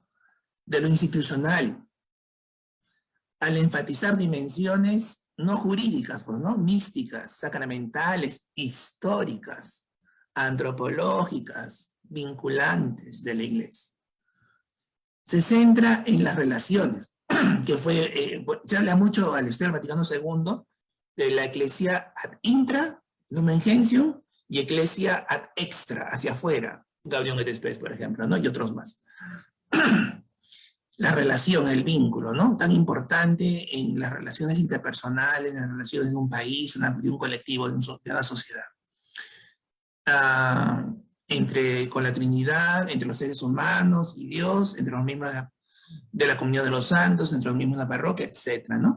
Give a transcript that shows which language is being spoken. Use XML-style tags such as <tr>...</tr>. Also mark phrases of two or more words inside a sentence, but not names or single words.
<es>De lo institucional, al enfatizar dimensiones no jurídicas, pues, ¿no? Místicas, sacramentales, históricas, antropológicas, vinculantes de la iglesia. Se centra en las relaciones, que se habla mucho al estudio del Vaticano II de la</es> <la>Ecclesia ad intra,</la> <es>Lumen Gentium, y</es> <la>Ecclesia ad extra,</la> <es>hacia afuera, Gaudium et Spes, por ejemplo, ¿no? Y otros más. La relación, el vínculo, ¿no? Tan importante en las relaciones interpersonales, en las relaciones de un país, de un colectivo, de una sociedad. Con la Trinidad, entre los seres humanos y Dios, entre los miembros de la comunión de los santos, entre los miembros de la parroquia, etc., ¿no?</es>